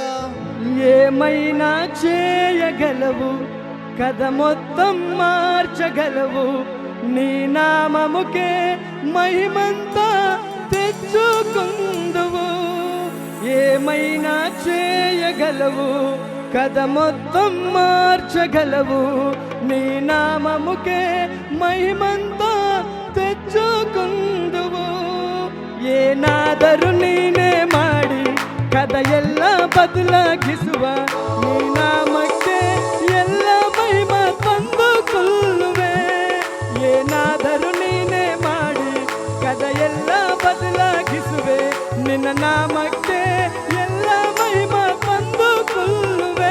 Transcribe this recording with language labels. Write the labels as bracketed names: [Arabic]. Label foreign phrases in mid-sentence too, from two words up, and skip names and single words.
[Telugu] ఏమైనా చేయగలవు, కథ మొత్తం మార్చగలవు, నీ నామముకే మహిమంతా తెచ్చుకొందువు. ఏమైనా చేయగలవు, కథ మొత్తం మార్చగలవు, నీ నామముకే మహిమంతా ತೆಚ್ಚುಕೊಂದುವು. [Kannada] ಏನಾದರೂ ನೀನೇ ಮಾಡಿ ಕದ ಎಲ್ಲ ಬದಲಾಗಿಸುವ, ನೀ ನಾಮಕ್ಕೆ ಎಲ್ಲ ಮಹಿಮ ತಂದುಕೊಳ್ಳುವೆ. ಏನಾದರೂ ನೀನೇ ಮಾಡಿ ಕದ ಎಲ್ಲ ಬದಲಾಗಿಸುವೆ, ನಿನ್ನ ನಾಮಕ್ಕೆ ಎಲ್ಲ ಮಹಿಮ ತಂದುಕೊಳ್ಳುವೆ.